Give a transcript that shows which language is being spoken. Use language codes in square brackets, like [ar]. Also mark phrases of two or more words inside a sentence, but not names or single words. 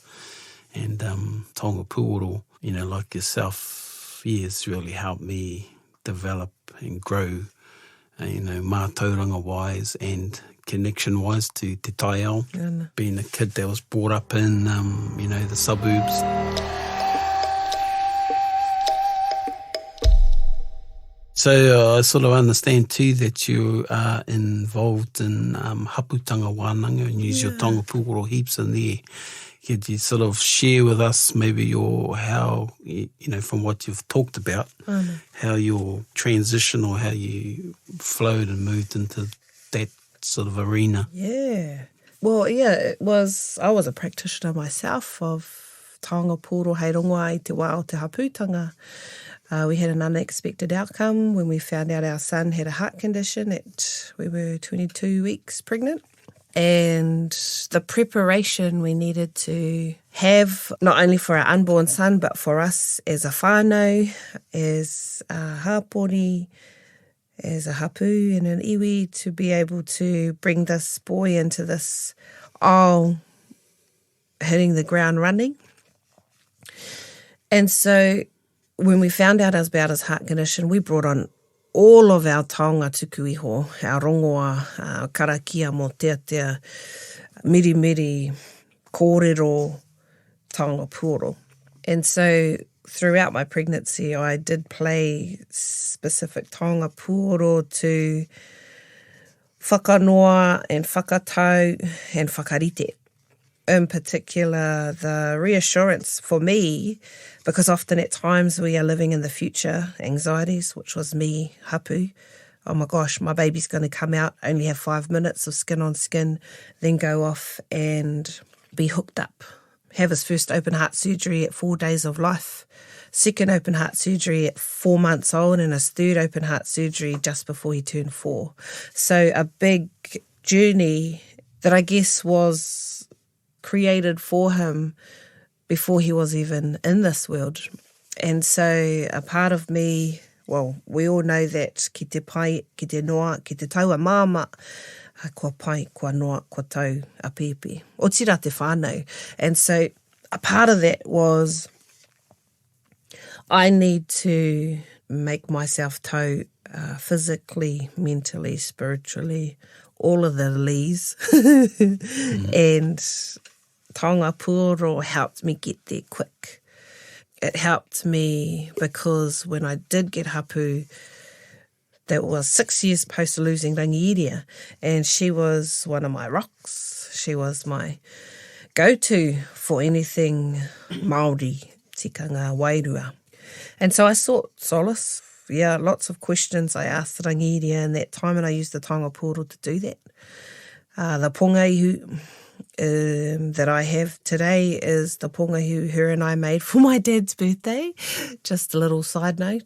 [mi] And Taonga Pūoro, [en] like yourself, has really helped me develop and grow, mātauranga wise and connection-wise to [mi] Te Taiao, [en] being a kid that was brought up in, the suburbs. So I sort of understand too that you are involved in [mi] hapūtanga wānanga [en] and use your [mi] Taonga Pūoro [en] heaps in there. Could you sort of share with us maybe how, from what you've talked about, how your transition or how you flowed and moved into that sort of arena? Yeah. Well, I was a practitioner myself of [mi] Taonga Pūoro hei Rongoā i te wā o te hapūtanga. [en] We had an unexpected outcome when we found out our son had a heart condition. We were 22 weeks pregnant. And the preparation we needed to have, not only for our unborn son, but for us as a whānau, as a hāpori, as a hapu and an iwi, to be able to bring this boy into this aisle, hitting the ground running. And so when we found out about his heart condition, we brought on all of our [mi] taonga tuku iho, [en] our rongoā, our [mi] karakia mo tea, miri, kōrero, Taonga Pūoro. [en] And so throughout my pregnancy, I did play specific [mi] Taonga Pūoro [en] to whakanoa and whakatau and whakarite. In particular, the reassurance for me, because often at times we are living in the future anxieties, which was me, hapu. Oh my gosh, my baby's going to come out, only have 5 minutes of skin on skin, then go off and be hooked up. Have his first open heart surgery at 4 days of life, second open heart surgery at 4 months old, and his third open heart surgery just before he turned 4. So a big journey that I guess was created for him before he was even in this world. And so a part of me, well, we all know that [mi] ki te pai, ki te noa, ki te taua māma, kua pai, kua noa, kua tau a pēpi. O tira te whānau. [en] And so a part of that was I need to make myself tau physically, mentally, spiritually, all of the lees. And [mi] Taonga Pūoro [en] helped me get there quick. It helped me because when I did get hapu, that was 6 years post losing Rangiiria, and she was one of my rocks. She was my go-to for anything Māori, tikanga, wairua. And so I sought solace. Yeah, lots of questions I asked Rangiiria in that time, and I used the [mi] Taonga Pūoro [en] to do that. The pōngaihu that I have today is the pōngaihu her and I made for my dad's birthday. Just a little side note.